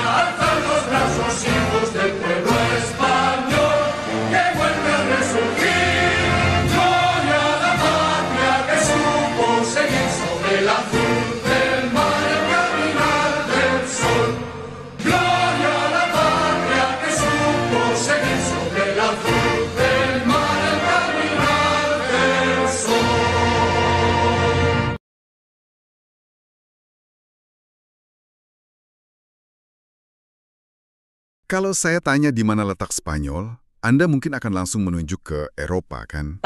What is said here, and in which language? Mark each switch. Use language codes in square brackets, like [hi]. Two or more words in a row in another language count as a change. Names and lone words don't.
[es] ¡Alzad los brazos, hijos del pueblo español, que vuelve a resurgir! ¡Gloria a la patria que supo seguir sobre el azul del mar, el caminar del sol! ¡Gloria a la patria que supo seguir sobre el azul! [id] Kalau saya tanya di mana letak Spanyol, Anda mungkin akan langsung menunjuk ke Eropa, kan?